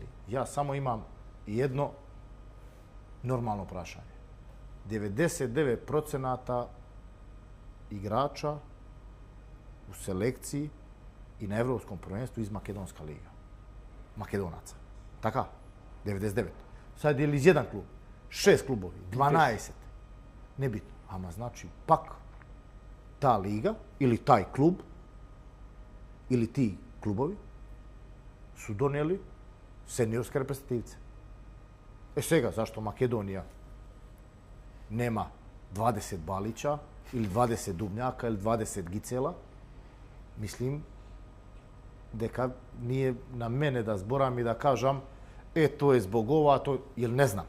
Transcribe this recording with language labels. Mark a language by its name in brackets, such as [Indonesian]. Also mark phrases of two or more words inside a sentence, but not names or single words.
[Macedonian] Ја само имам едно нормално прашање. [Croatian] 99% играча у селекцiji и на Европском првенству из Македонска лига. Македонаца. Така? 99. Sad je li iz jedan klub? 6 klubovi, 12. Nebitno. Ama znači, pak ta liga ili taj klub ili ti klubovi su donijeli seniorske reprezentativce. Svega, zašto Makedonija nema 20 Balića ili 20 Dubnjaka ili 20 Gicela, [Macedonian] mislim deka nije na mene [Croatian] da zboram i da kažem to je zbog ova, to, jer ne znam.